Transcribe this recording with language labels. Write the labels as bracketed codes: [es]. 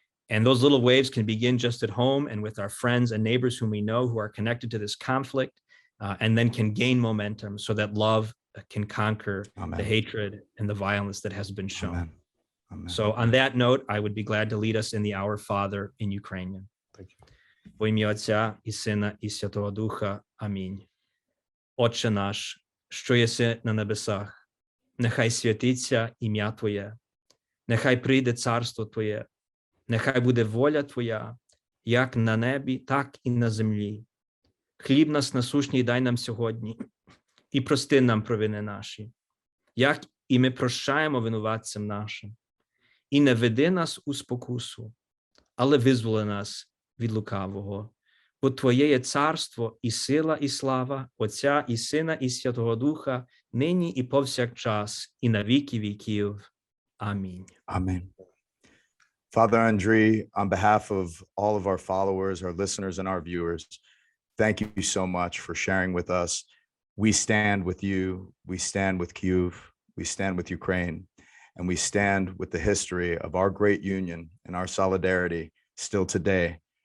[en] And those little waves can begin just at home and with our friends and neighbors whom we know who are connected to this conflict, and then can gain momentum so that love can conquer the hatred and the violence that has been shown. Amen. Amen. So on that note, I would be glad to lead us in the Our Father in Ukrainian. Thank you. [uk] Во ім'я Отця і Сина і Святого Духа. Амінь. Отче наш, що єси на небесах, нехай святиться ім'я Твоє, нехай прийде царство Твоє, нехай буде воля Твоя, як на небі, так і на землі. Хліб наш насущний дай нам сьогодні, і прости нам провини наші, як і ми прощаємо винуватцям нашим. І не веди нас у спокусу, але визволи нас від лукавого. Бо Твоє є царство, і сила, і слава, Отця, і Сина, і Святого Духа, нині і повсякчас, і на віки віків. Амінь. [en] Amen. Father Andrij, on behalf of all of our followers, our listeners, and our viewers, thank you so much for sharing with us. We stand with you. We stand with Kyiv. We stand with Ukraine. And we stand with the history of our great union and our solidarity still today.